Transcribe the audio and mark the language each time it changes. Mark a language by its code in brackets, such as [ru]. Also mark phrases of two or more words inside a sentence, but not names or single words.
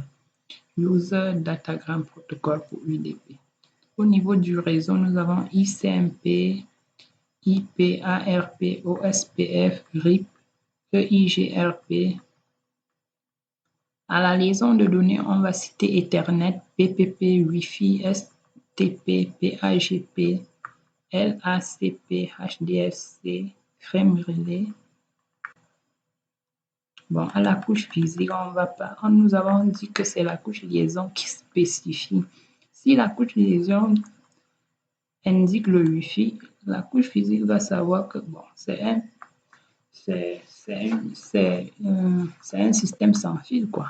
[fr] User Datagram Protocol pour UDP. Au niveau du réseau, nous avons ICMP, IP, ARP, OSPF, RIP, EIGRP. À la liaison de données, on va citer Ethernet, PPP, Wi-Fi, STP, PAGP, LACP, HDFC, Frame Relay. Bon, à la couche physique, nous avons dit que c'est la couche liaison qui spécifie. Si la couche liaison indique le Wi-Fi, La couche physique va savoir que bon, c'est un système sans fil, quoi.